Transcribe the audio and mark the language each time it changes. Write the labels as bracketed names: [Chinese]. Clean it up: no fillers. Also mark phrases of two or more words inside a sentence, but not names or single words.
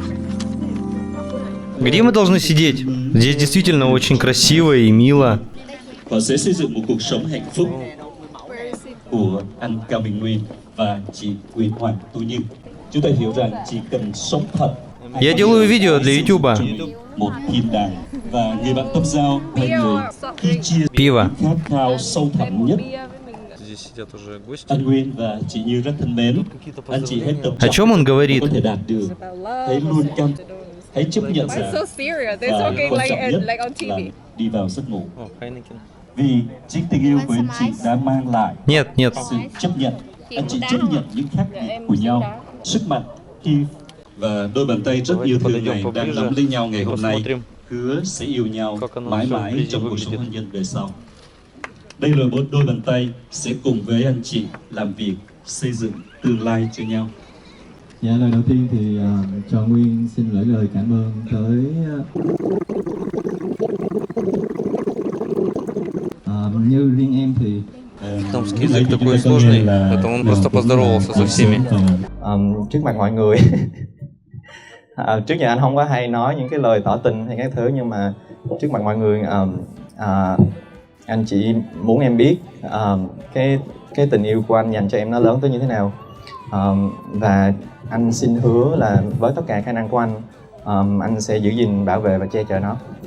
[Russian] Где мы должны сидеть? Здесь действительно очень красиво и мило. [Vietnamese] Họ sẽ xây dựng một cuộc sống hạnh phúc của anh Cao Bình Nguyên và chị Quyền Hoàng Tú Như. Chúng ta hiểu rằng chỉ cần sống thật. [Russian] Я делаю видео для YouTube. [Vietnamese] Một thiên đàng và người bạn tâm giao là người khi chia [Russian] Пиво. [Vietnamese] khát khao sâu thẳm nhất. [Russian] Здесь сидят уже гости. [Vietnamese] Anh Nguyên và chị Như rất thân mến. Anh chị hãy tập [Russian] О чем он говорит? [Vietnamese] có thể đạt được. Hãy luôn cam. Hãy chấp nhận rằng [English] So serious. They're [Vietnamese] và [English] talking [Vietnamese] quan trọng nhất [English] like on [Vietnamese] là [English] TV. [Vietnamese] đi vào giấc ngủ. [Russian] О, Хайнекен. [Vietnamese] Vì chính tình yêu của anh chị đã mang lại [Russian] Нет, нет. [Vietnamese] sự chấp nhận. Anh chị chấp nhận những khác biệt của nhau, sức mạnh khi và đôi bàn tay rất yêu thương này đang nắm lấy nhau ngày hôm nay, hứa sẽ yêu nhau mãi mãi trong cuộc sống hôn nhân về sau. Đây là một đôi bàn tay sẽ cùng với anh chị làm việc xây dựng tương lai cho nhau. Dạ, lời đầu tiên thì cho Nguyên xin gửi lời cảm ơn tới như riêng em thì [Russian] Вьетнамский язык такой сложный, поэтому он просто поздоровался со всеми. [Vietnamese] Trước mặt mọi người trước giờ anh không có hay nói những cái lời tỏ tình hay các thứ, nhưng mà trước mặt mọi người anh chỉ muốn em biết cái tình yêu của anh dành cho em nó lớn tới như thế nào, và anh xin hứa là với tất cả khả năng của anh sẽ giữ gìn, bảo vệ và che chở nó.